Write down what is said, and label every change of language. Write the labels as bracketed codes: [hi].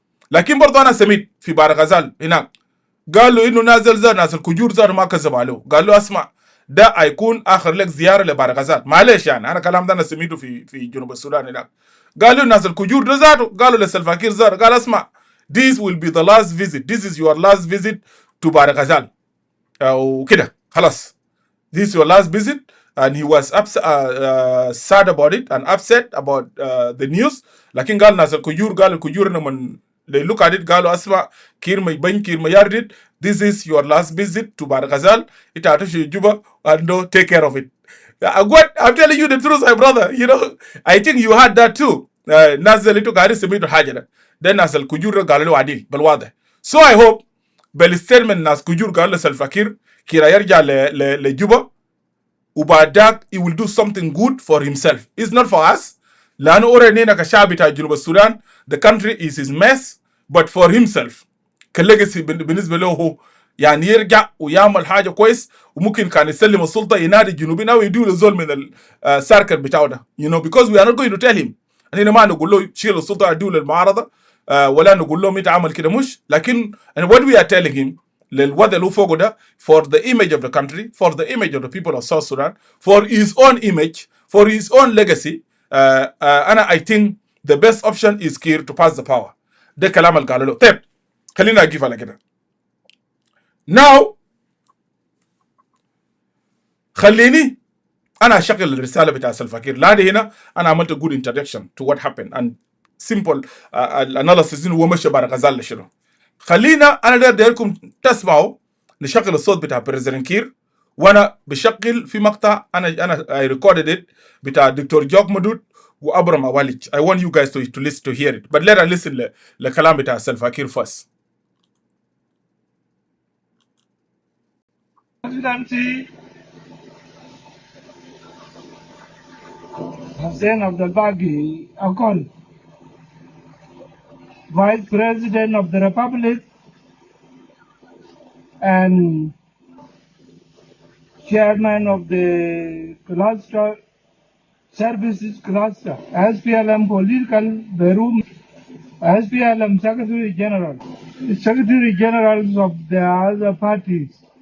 [ar] لكن برضه انا سميت في بار غزال هناك قال له انه نازل زار ناس الكجور زار ما كذب عليه، قال له اسمع ده هيكون اخر لك زياره لبار غزال. معلش يعني انا كلام ده انا سميته في جنوب السودان هناك. قال له ناس الكجور ده زاروا، قالوا لسلفا كير زار، قال اسمع this will be the last visit، this is your last visit to بار غزال وكده خلاص. [en] This is your last visit and he was sad about it and upset about the news. [ar] لكن قال ناس الكجور، قال الكجور لما they look at it قالوا اسمع كير ما يبين كير ما يردد this is your last visit to بار غزال، انت هتمشي جوبا and take care of it. [en] I'm telling you the truth my brother, you know I think you had that too. [ar] ناس اللي قاعدين سميتوا حاجه ده، ده ناس الكجور قالوا له عديل بالواضح. So I hope بالستيرمنت ناس كجور قالوا لسلفا كير كير يرجع لجوبا وبعد ذاك he will do something good for himself. It's not for us لانه اوريدي كشعب بتاع جنوب السودان the country is his mess but for himself كليجاسي بالنسبه له هو، يعني يرجع ويعمل حاجه كويس وممكن كان يسلم السلطه ينادي الجنوبيين او يدوا له زول من الساركل بتاعه ده you know because we are not going to tell him. [en] احنا ما نقول له شيل السلطه ادوا للمعارضه ولا نقول له متى عمل كده مش، لكن and what we are telling him للوضع اللي فوقه ده for the image of the country, for the image of the people of South Sudan, for his own image, for his own legacy. أنا I think the best option is Kiir to pass the power. [ar] ده كلام اللي قالوا له. طيب خلينا أجيب على كده. Now خليني أنا أشغل الرسالة بتاع سلفا كير. لاني هنا أنا عملت good introduction to what happened and simple analysis إنه هو مشى بار غزال لشنو. خلينا أنا دايركم تسمعوا نشغل الصوت بتاع بريزيدنت كير، وأنا بشغل في مقطع أنا I recorded it بتاع دكتور جوك مدود وأبرم أواليج. [en] I want you guys to listen to hear it, but let us listen لكلام بتاع سلفا كير first. Presidency Hussein Abdul Bagi Akol, Vice President of the Republic and Chairman of the Cluster Services Cluster, SPLM Political Bureau, SPLM Secretary General, Secretary Generals of the other parties.